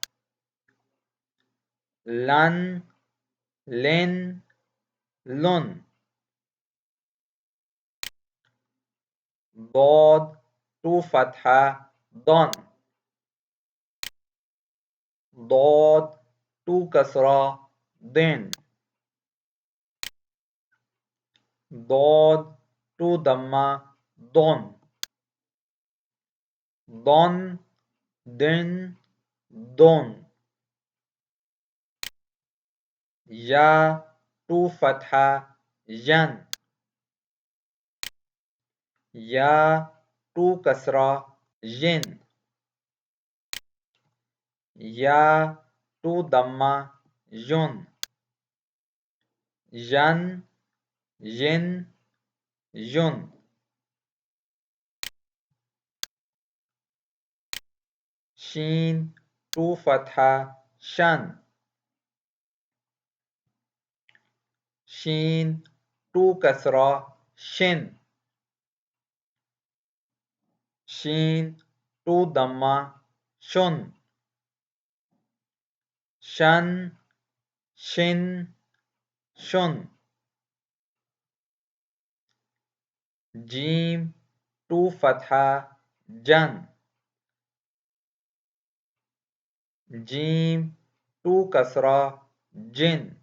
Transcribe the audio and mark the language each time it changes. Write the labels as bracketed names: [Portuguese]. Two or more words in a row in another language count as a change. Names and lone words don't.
[Urdu] لن لن لن ضاد ٹو فتحہ ضن ضاد ٹو کسرہ دن ضاد ٹو دمہ دن ضن دن دن یا ٹو فتحہ ین یا ٹو کسرہ ین یا ٹو دمہ یون ین ین یون شین ٹو فتحہ شن شین ٹو کسرہ شن شین ٹو دمہ شن شن شن شن جیم ٹو فتحہ جن جیم ٹو کسرہ جن